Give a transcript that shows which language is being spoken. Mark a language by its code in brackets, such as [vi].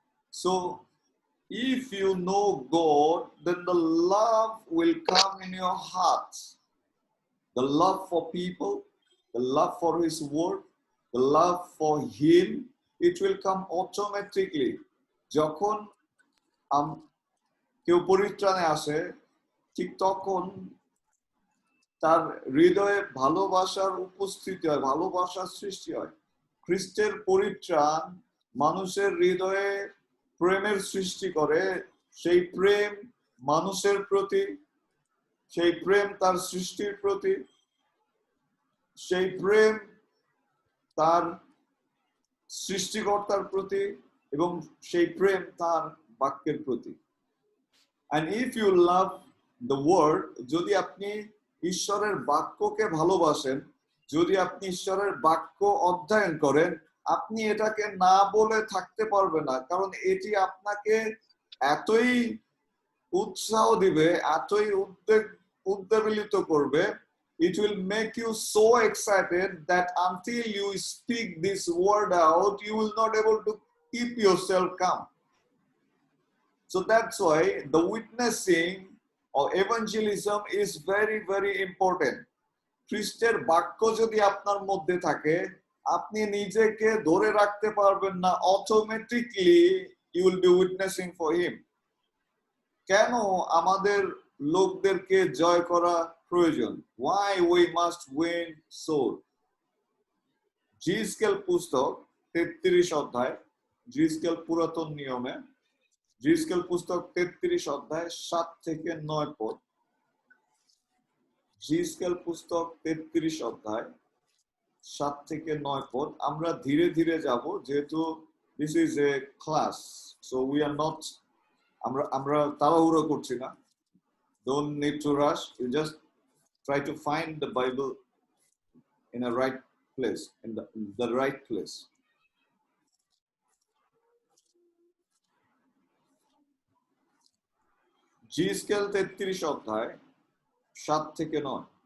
[en] So if you know God, then the love will come in your hearts. The love for people, the love for his word, the love for him, it will come automatically. [bn] যখন কেউ পরিত্রাণে আসে, ঠিক তখন তার হৃদয়ে ভালোবাসার উপস্থিতি হয়, ভালোবাসার সৃষ্টি হয়। খ্রিস্টের পরিত্রাণ মানুষের হৃদয়ে প্রেমের সৃষ্টি করে। সেই প্রেম মানুষের প্রতি, সেই প্রেম তার সৃষ্টির প্রতি, সেই প্রেম তার সৃষ্টিকর্তার প্রতি, এবং সেই প্রেম তার বাক্যের প্রতি। [en] And if you love the word, [bn] যদি আপনি ঈশ্বরের বাক্যকে ভালোবাসেন, যদি আপনি ঈশ্বরের বাক্য অধ্যয়ন করেন, আপনি এটাকে না বলে থাকতে পারবেন না, কারণ এটি আপনাকে এতই উৎসাহ দিবে, এতই উদ্বেলিত করবে। [en] It will make you so excited that until you speak this word out, you will not able to keep yourself calm. So that's why the witnessing or evangelism is very, very important. [bn] খ্রিস্টের বাক্য যদি আপনার মধ্যে থাকে, আপনি নিজেকে ধরে রাখতে পারবেন না, automatically [en] you will be witnessing for him. [bn] কেন আমাদের লোকদেরকে জয় করা প্রয়োজন? [en] Why we must win soul? [bn] জিসকেল পুস্তক 33 অধ্যায়, জিসকেল পুরাতন নিয়মে জিএসকেল পুস্তক 33 অধ্যায় 7 থেকে 9 পদ। জিএসকেল পুস্তক 33 অধ্যায় 7 থেকে 9 পদ। আমরা ধীরে ধীরে যাব, যেহেতু [en] this is a class, so we are not, [bn] আমরা তাড়াহুড়ো করছি না। [en] Don't need to rush. You just try to find the Bible in a right place, in the right place. [bn] জিএসকেল 33 অধ্যায় 7 থেকে 9।